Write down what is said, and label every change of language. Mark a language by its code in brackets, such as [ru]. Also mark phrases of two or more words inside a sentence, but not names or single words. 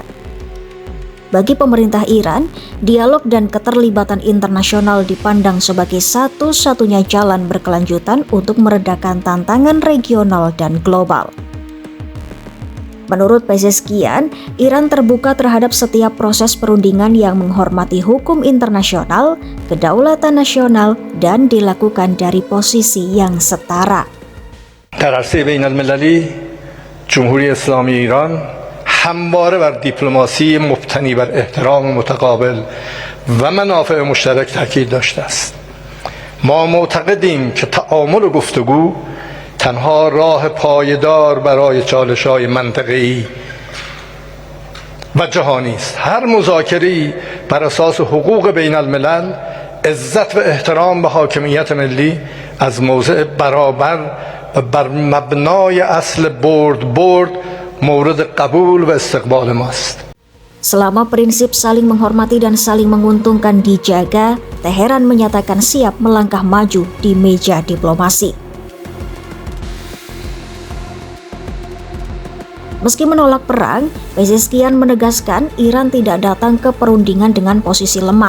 [id] Bagi pemerintah Iran, dialog dan keterlibatan internasional dipandang sebagai satu-satunya jalan berkelanjutan untuk meredakan tantangan regional dan global. Menurut Pezeshkian, Iran terbuka terhadap setiap proses perundingan yang menghormati hukum internasional, kedaulatan nasional, dan dilakukan dari posisi yang setara. [fa] در عرصه بین المللی جمهوری اسلامی ایران همواره بر دیپلماسی مبتنی بر احترام متقابل و منافع مشترک تاکید داشته است. ما معتقدیم که تعامل و گفتگو تنها راه پایدار برای چالش‌های منطقه‌ای و جهانی است. هر مذاکره‌ای بر اساس حقوق بین الملل، عزت و احترام به حاکمیت ملی از موضع برابر و بر مبنای اصل برد مورد قبول و استقبال ماست. [id] Selama prinsip saling menghormati dan saling menguntungkan dijaga, Teheran menyatakan siap melangkah maju di meja diplomasi. Meski menolak perang, Pezeshkian menegaskan Iran tidak datang ke perundingan dengan posisi lemah.